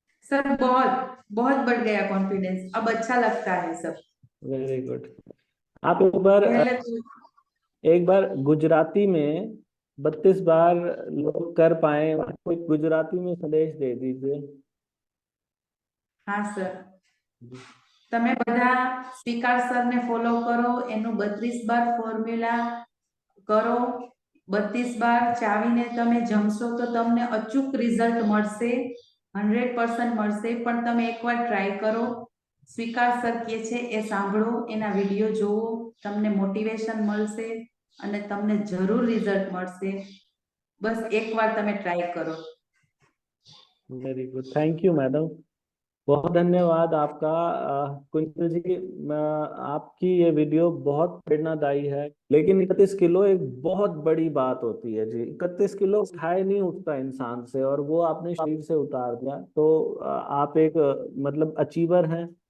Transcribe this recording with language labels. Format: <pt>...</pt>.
<hi>Sir बहुत बहुत बढ़ गया कॉन्फिडेंस, अब अच्छा लगता है सब। Very good. आप पहले तो एक बार गुजराती में 32 बार लोग कर पाए, कोई गुजराती में संदेश दे दीजिए। हाँ सर,</hi> <gu>તમે બધા સ્પીકર સરને ફોલો કરો, એનું 32 બાર ફોર્મ્યુલા કરો, 32 બાર ચાવીને તમે જમશો તો તમને અચૂક રિઝલ્ટ મળશે, 100% મળશે। પણ તમે એકવાર ટ્રાય કરો, સ્વીકાર સર કહે છે એ સાંભળો, એના વિડીયો જોવો, તમને મોટિવેશન મળશે અને તમને જરૂર રિઝલ્ટ મળશે। બસ એકવાર તમે ટ્રાય કરો।</gu> <hi>Very good, thank you madam, बहुत धन्यवाद आपका। कुंजल जी, आपकी ये वीडियो बहुत प्रेरणादायी है, लेकिन 31 किलो एक बहुत बड़ी बात होती है जी। 31 किलो उठाए नहीं उठता इंसान से, और वो आपने शरीर से उतार दिया, तो आप एक मतलब अचीवर हैं।</hi>